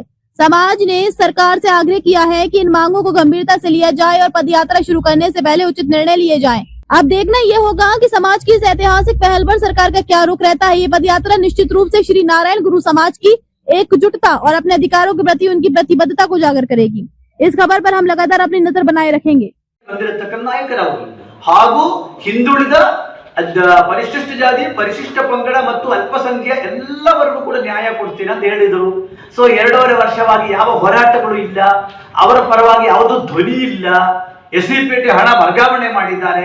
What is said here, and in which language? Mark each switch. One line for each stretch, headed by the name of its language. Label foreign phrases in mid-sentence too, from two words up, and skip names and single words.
Hindi: समाज ने सरकार से आग्रह किया है कि इन मांगों को गंभीरता से लिया जाए और पदयात्रा शुरू करने से पहले उचित निर्णय लिए जाएं। अब देखना ये होगा कि समाज की इस ऐतिहासिक पहल पर सरकार का क्या रुख रहता है। ये पदयात्रा निश्चित रूप से श्री नारायण गुरु समाज की एकजुटता और अपने अधिकारों के प्रति उनकी प्रतिबद्धता को उजागर करेगी। इस खबर पर हम लगातार अपनी नजर बनाए रखेंगे।
Kannada: ಬಂದಿರತಕ್ಕಂತ ನಾಯಕರವರು ಹಾಗೂ ಹಿಂದುಳಿದ ಪರಿಶಿಷ್ಟ ಜಾತಿ, ಪರಿಶಿಷ್ಟ ಪಂಗಡ ಮತ್ತು ಅಲ್ಪಸಂಖ್ಯಾ ಎಲ್ಲವರೆಗೂ ಕೂಡ ನ್ಯಾಯ ಕೊಡ್ತೀನಿ ಅಂತ ಹೇಳಿದರು. ಸೊ 2.5 ವರ್ಷವಾಗಿ ಯಾವ ಹೋರಾಟಗಳು ಇಲ್ಲ, ಅವರ ಪರವಾಗಿ ಯಾವುದೂ ಧ್ವನಿ ಇಲ್ಲ. ಎಸ್ಸಿಪೇಟೆ ಹಣ ವರ್ಗಾವಣೆ ಮಾಡಿದ್ದಾರೆ.